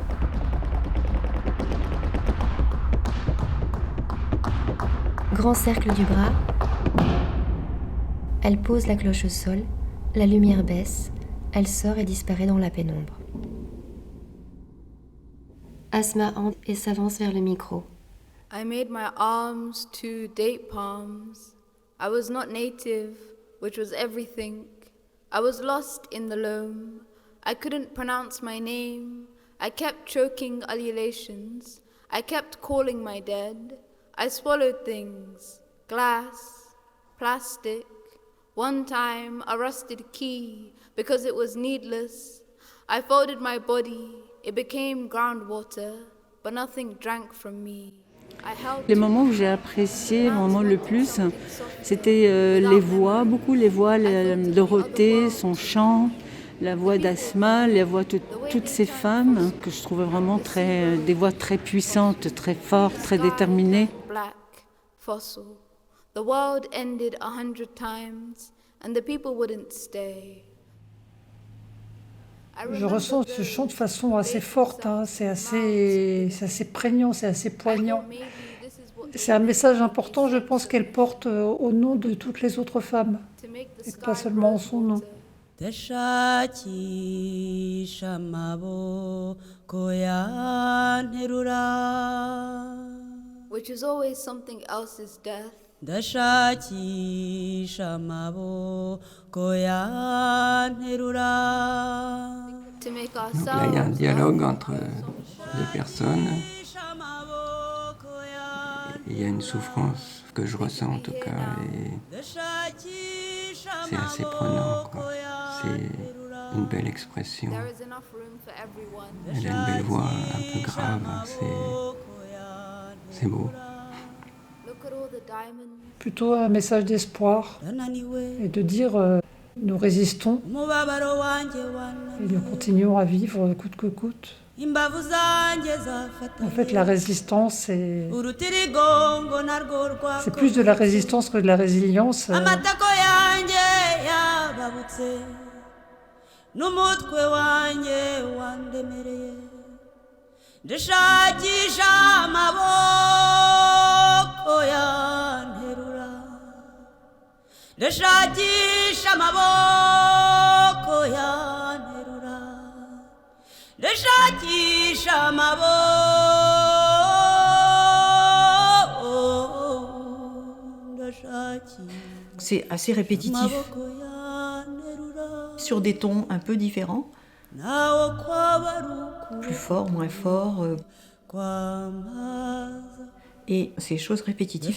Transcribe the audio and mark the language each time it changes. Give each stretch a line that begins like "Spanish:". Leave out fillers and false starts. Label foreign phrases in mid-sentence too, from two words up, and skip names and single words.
French: Grand cercle du bras. Elle pose la cloche au sol, la lumière baisse, elle sort et disparaît dans la pénombre. Asma entre et s'avance vers le micro.
English: I made my arms 2 date palms. I was not native, which was everything. I was lost in the loam. I couldn't pronounce my name. I kept choking ululations. I kept calling my dead. I swallowed things. Glass, plastic. One time, a rusted key, because it was needless. I folded my body. It became groundwater, but nothing drank from me.
French: Les moments où j'ai apprécié vraiment le plus, c'était les voix, beaucoup les voix, Dorothée, son chant, la voix d'Asma, la voix de toutes ces femmes que je trouvais vraiment des voix très puissantes, très fortes, très déterminées.
English: Black, fossil. The world ended 100 times, and the people wouldn't stay.
French: Je ressens ce chant de façon assez forte, hein. C'est assez prégnant, c'est assez poignant. C'est un message important, je pense, qu'elle porte au nom de toutes les autres femmes, et pas seulement en son nom.
Kinyarwanda: ndashakisha amaboko yanterura,
English: which is always something else's death.
Kinyarwanda: ndashakisha amaboko yanterura.
English: To make
French: Il y a un
English: ourselves
French: dialogue entre deux personnes. Il y a une souffrance que je ressens en tout cas, et c'est assez prenant, quoi. C'est une belle expression.
English: there is enough room for everyone.
French: Elle a une belle voix un peu grave, c'est beau.
English: Look at all the diamonds.
French: Plutôt un message d'espoir et de dire nous résistons
Kinyarwanda: umubabaro wanjye
French: et
Kinyarwanda: wananiwe,
French: nous continuons à vivre coûte que coûte.
Kinyarwanda: imbavu zanjye zafatanye,
French: En fait, la résistance,
Kinyarwanda: urutirigongo narwo
French: c'est plus de la résistance que de la résilience.
Kinyarwanda: amatako yanjye yababutse n'umutwe wanjye wandemereye, ndashakisha amaboko yanterura, ndashakisha amaboko yanterura, ndashakisha amaboko, ndashakisha.
French: C'est assez répétitif, sur des tons un peu différents, plus fort, moins fort, et ces choses répétitives.